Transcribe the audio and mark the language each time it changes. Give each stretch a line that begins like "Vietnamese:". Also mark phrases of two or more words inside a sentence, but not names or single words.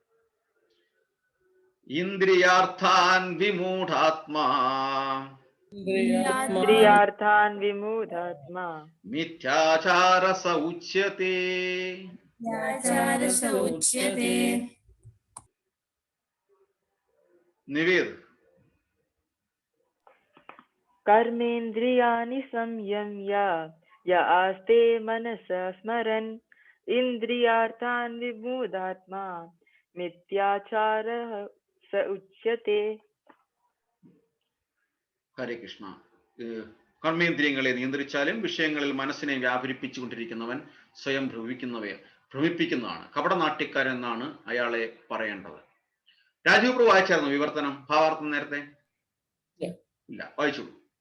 Sanskrit: ഇന്ദ്രിയാർത്ഥാൻ വിമൂഢാത്മാ മിഥ്യാചാരസ ഉച്യത്തെ. നിവേദ്. कर्मेन्द्रियाणि संयम्य य आस्ते मनसा स्मरन् इन्द्रियार्थान् विमूढात्मा मिथ्याचारः स उच्यते. ഹരേ കൃഷ്ണ.
Malayalam: കർമ്മേന്ദ്രിയങ്ങളെ നിയന്ത്രിച്ചാലും വിഷയങ്ങളിൽ മനസ്സിനെ വ്യാപരിപ്പിച്ചുകൊണ്ടിരിക്കുന്നവൻ സ്വയം ഭ്രമിപ്പിക്കുന്നതാണ്. കപടനാട്യക്കാരൻ എന്നാണ് അയാളെ പറയേണ്ടത്. രാജീവ് പ്രഭു വായിച്ചായിരുന്നു വിവർത്തനം, ഭാവാർത്ഥം നേരത്തെ? ഇല്ല, വായിച്ചോളൂ.